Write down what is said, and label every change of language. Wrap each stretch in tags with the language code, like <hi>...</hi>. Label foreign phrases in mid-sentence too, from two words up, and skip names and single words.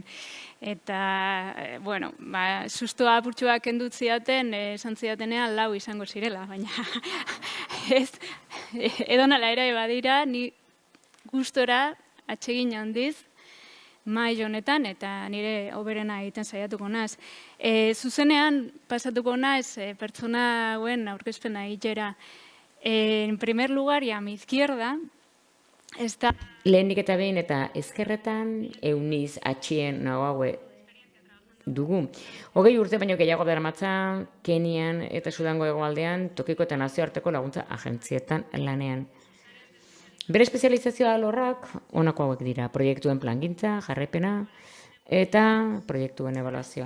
<eu>Eta, sustoa apurtxuak kendut zidaten, esan zidatenean 4 izango zirela, baina edonala ere badira, ni gustora atsegin handiz, mai honetan, eta nire hoberena egiten saiatuko naz. Zuzenean pasatuko naz pertsona hauen aurkezpena egitera.</eu> <es>En primer lugar, a mi izquierda, está...</es> <eu>Lehenik eta behin eta ezkerretan Eunice Atxien nagoaue dugu. 20 urte baino gehiago daramatza Kenian eta Sudango hegoaldean tokiko eta nazioarteko laguntza agentzietan lanean. Bere espezializazioa alorrak honako hauek dira, proiektuen plangintza, jarraipena eta proiektuen ebaluazioa.</eu>